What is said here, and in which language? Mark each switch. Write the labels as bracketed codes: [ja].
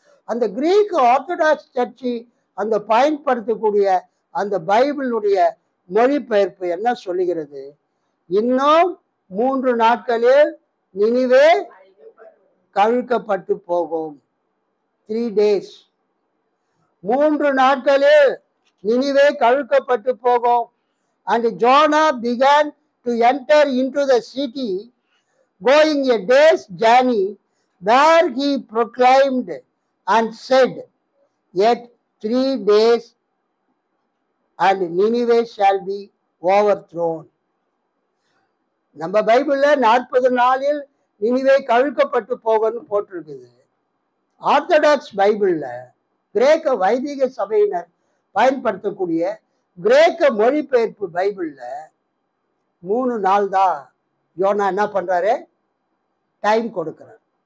[ta] அந்த Greek orthodox search அந்த பயன்படுத்தக்கூடிய அந்த பைபிளுடைய மொழிபெயர்ப்பு என்ன சொல்லுகிறது? இன்னும் 3 நாட்களில் நினிவே கவிழ்க்கப்பட்டு போகும். [en] 3 days, [ta] 3 நாட்களில் நினிவே கவிழ்க்கப்பட்டு போகும். [en] and Jonah began to enter into the city, going a day's journey, where he proclaimed and said, yet 3 days and Nineveh shall be overthrown. [ta] நம்ம பைபிள்ல 40 நாளில் நினிவே கவிழ்க்கப்பட்டு போகணும்னு போட்டிருக்குது. ஆர்த்தடாக்ஸ் பைபிள்ல, கிரேக்க வைதிக சபையினர் பயன்படுத்தக்கூடிய கிரேக்க மொழிபெயர்ப்பு பைபிள்ல 3 நாள் தான் யோனா என்ன பண்றாரு? டைம் கொடுக்கிறார்.